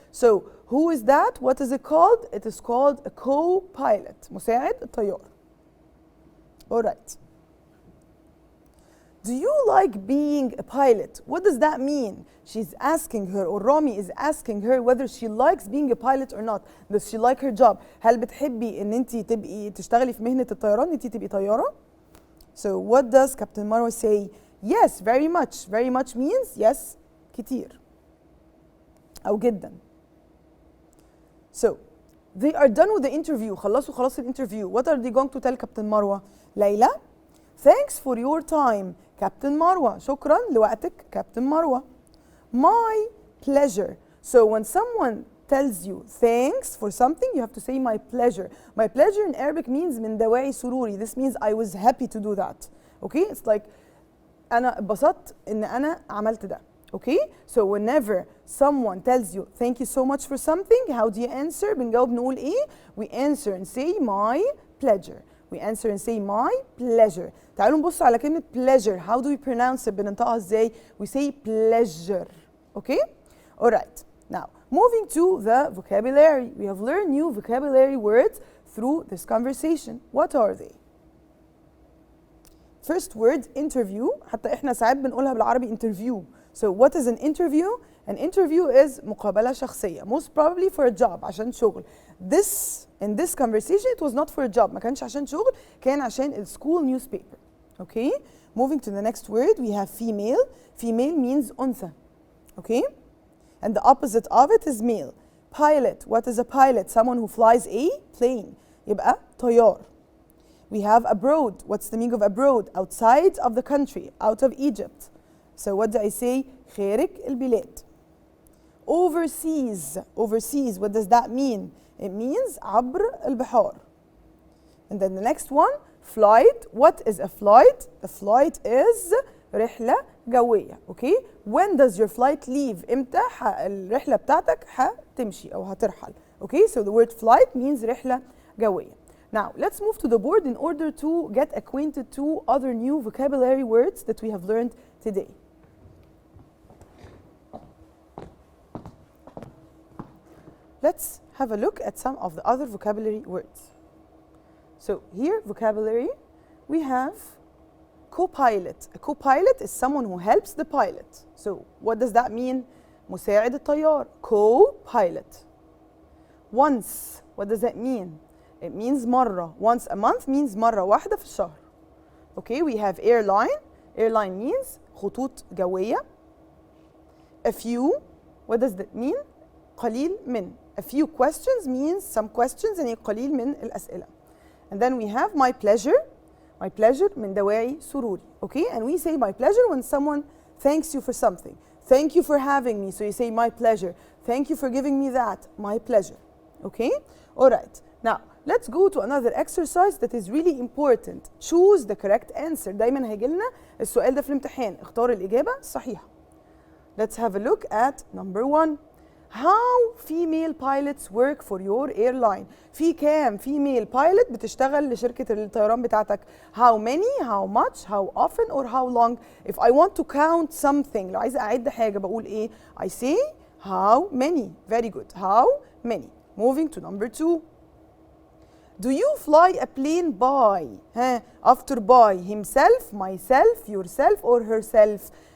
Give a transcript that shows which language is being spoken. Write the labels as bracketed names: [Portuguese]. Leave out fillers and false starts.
[English] So who is that? What is it called? It is called a co-pilot. [Arabic] مساعد الطيار. [English] Alright. Do you like being a pilot? What does that mean? She's asking her, or Rami is asking her whether she likes being a pilot or not. Does she like her job? [Arabic] هل بتحبي ان انت تبقي تشتغلي في مهنة الطيران، انت تبقي طيارة؟ [English] So what does Captain Marwa say? Yes, very much. Very much means yes, [Arabic] كتير أو جدا. [English] So they are done with the interview. [Arabic] خلاص الانترفيو. [English] What are they going to tell Captain Marwa? ليلى, thanks for your time. Captain Marwa, [Arabic] شكرا لوقتك [English] Captain Marwa. My pleasure. So when someone tells you thanks for something, you have to say my pleasure. My pleasure in Arabic means [Arabic] من دواعي سروري. [English] This means I was happy to do that. Okay? It's like [Arabic] أنا اتبسطت إن أنا عملت ده. [English] Okay? So whenever someone tells you thank you so much for something, how do you answer? [Arabic] بنجاوب نقول إيه؟ [English] We answer and say my pleasure. We answer and say my pleasure. [Arabic] تعالوا نبص على كلمة pleasure. [English] How do we pronounce it؟ [Arabic] بننطقها إزاي؟ [English] We say pleasure. Okay? Alright. Now, moving to the vocabulary. We have learned new vocabulary words through this conversation. What are they? First word, interview. [Arabic] حتى إحنا ساعات بنقولها بالعربي interview. [English] So what is an interview? An interview is [Arabic] مقابلة شخصية. [English] Most probably for a job. [Arabic] عشان شغل. [English] In this conversation, it was not for a job. [Arabic] ما كانش عشان شغل. كان عشان ال [English] school newspaper. Okay? Moving to the next word, we have female. Female means أنثى. Okay? And the opposite of it is male. Pilot. What is a pilot? Someone who flies a plane. [Arabic] يبقى طيار. [English] We have abroad. What's the meaning of abroad? Outside of the country, out of Egypt. So what do I say? [Arabic] خارج البلاد. [English] Overseas. Overseas, what does that mean? It means [Arabic] عبر البحار. [English] And then the next one, flight. What is a flight? A flight is [Arabic] رحلة جوية. [English] Okay? When does your flight leave? [Arabic] إمتى الرحلة بتاعتك هتمشي أو هترحل. [English] Okay? So the word flight means [Arabic] رحلة جوية. [English] Now, let's move to the board in order to get acquainted to other new vocabulary words that we have learned today. Let's have a look at some of the other vocabulary words. So here, vocabulary, we have co-pilot. A co-pilot is someone who helps the pilot. So what does that mean? [Arabic] مساعد الطيار. [English] Co-pilot. Once, what does that mean? It means مرة. Once a month means [Arabic] مرة واحدة في الشهر. [English] Okay, we have airline. Airline means [Arabic] خطوط جوية. [English] A few, what does that mean? [Arabic] قليل من. [English] A few questions means some questions [Arabic] يعني قليل من الأسئلة. [English] And then we have my pleasure. My pleasure [Arabic] من دواعي سروري. [English] Okay, and we say my pleasure when someone thanks you for something. Thank you for having me. So you say my pleasure. Thank you for giving me that. My pleasure. Okay, all right. Now let's go to another exercise that is really important. Choose the correct answer. [Arabic] دايما هيجي لنا السؤال ده في الامتحان. اختار الإجابة الصحيحة. [English] Let's have a look at number 1. How female pilots work for your airline? [Arabic] في كام female pilot بتشتغل لشركة الطيران بتاعتك؟ [English] How many? How much? How often? Or how long? If I want to count something, [Arabic] لو عايزة أعد حاجة بقول إيه؟ [English] I say how many. Very good. How many? Moving to number 2. Do you fly a plane by? After by himself, myself, yourself, or herself?